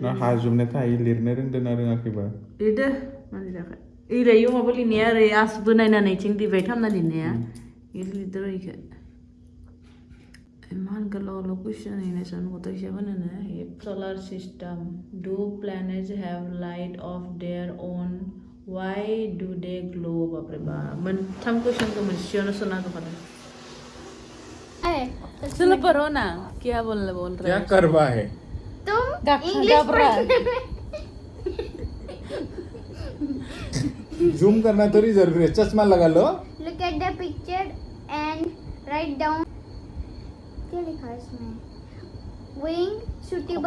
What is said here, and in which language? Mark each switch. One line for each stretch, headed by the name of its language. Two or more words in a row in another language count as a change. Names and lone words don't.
Bodo: ना हाजोबनाय थायो लिरनो रोंदों ना रोङाखैबा लिरदो मा लिराखै ओरैयो माबा लिरनाया ओरै आसबो नायनानै थिं डिभाइड खालामना लिरनाया लिरदो इखो इमान गोलाव कुइसन होनायसन गतायसेबो होनोनो
English: solar system do planets have light of their own why do they glow
Bodo: बापरे बा मोनथाम कुइसनखौ मोनसेयावनो सोना होखादों
Hindi: चलो पढ़ो ना क्या बोल रहे क्या करवा है तुम इंग्लिश जूम करना थोड़ी जरूरी है चश्मा लगा लो
English: look at the picture and write down
Hindi: क्या लिखा है इसमें
English: wing suitable